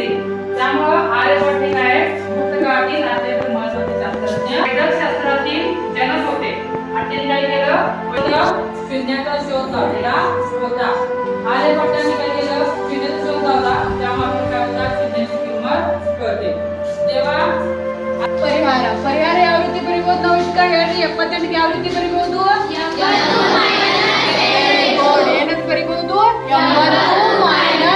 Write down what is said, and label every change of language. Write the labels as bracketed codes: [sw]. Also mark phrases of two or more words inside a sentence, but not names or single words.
[mr] त्यामुळं आर्यभट्ट हे काय गुप्त काळातील अत्यंत महत्त्वाचे शास्त्रज्ञ शास्त्रातील जनक होते. आणि त्यांनी काय केलं? शून्याचा शोध लावलेला होता. आर्यभट्टाने काय केलं? शून्याचा शोध लावला, त्यामुळे आपण काय होता? शून्याची किंमत कळते. जेव्हा [kn] ಪರಿಹಾರ ಯಾವ ರೀತಿ ಬರೀಬಹುದು? ನಾವು ಇಷ್ಟ ಹೇಳಿ 78 ಯಾವ ರೀತಿ ಬರೀಬಹುದು? ಏನಂತ ಬರೀಬಹುದು? 80